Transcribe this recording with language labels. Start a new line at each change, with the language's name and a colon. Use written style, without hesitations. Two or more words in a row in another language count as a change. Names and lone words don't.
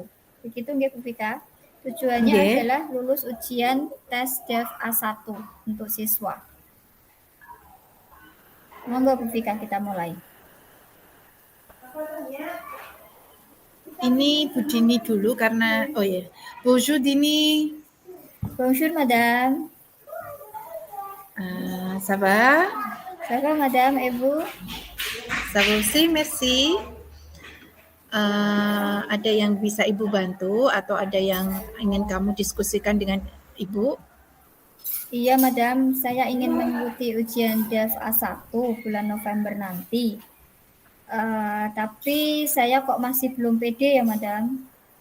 Indonesian: Begitu nggih Bu Vika? Tujuannya
Javanese: Nggih.
Indonesian: adalah lulus ujian tes DEF A1 untuk siswa. Monggo Bu Vika, kita mulai. Ini Bu Dini dulu karena Bonjour Dini.
French: Bonjour madame. Ça va? Ça va madame et vous? Ça va aussi, merci.
Indonesian: Ada yang bisa Ibu bantu atau ada yang ingin kamu diskusikan dengan Ibu? Iya madam, saya ingin mengikuti ujian DEF A1 bulan November nanti. Tapi saya kok masih belum pede ya madam.